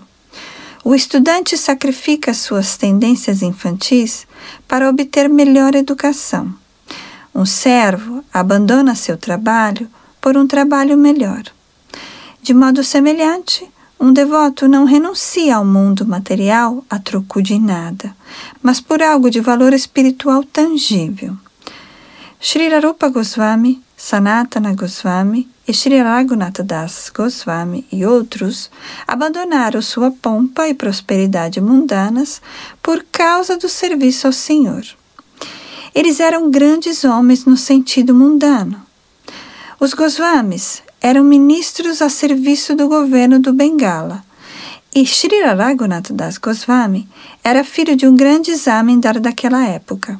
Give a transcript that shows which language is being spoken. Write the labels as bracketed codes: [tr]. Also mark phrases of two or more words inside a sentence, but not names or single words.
[pt] O estudante sacrifica suas tendências infantis para obter melhor educação. Um servo abandona seu trabalho por um trabalho melhor. De modo semelhante, um devoto não renuncia ao mundo material a troco de nada, mas por algo de valor espiritual tangível. Sri Rupa Goswami, Sanatana Goswami e Sri Raghunatha Das Goswami e outros abandonaram sua pompa e prosperidade mundanas por causa do serviço ao Senhor. Eles eram grandes homens no sentido mundano. Os Goswamis eram ministros a serviço do governo do Bengala, e Srila Raghunath Das Goswami era filho de um grande zamindar daquela época.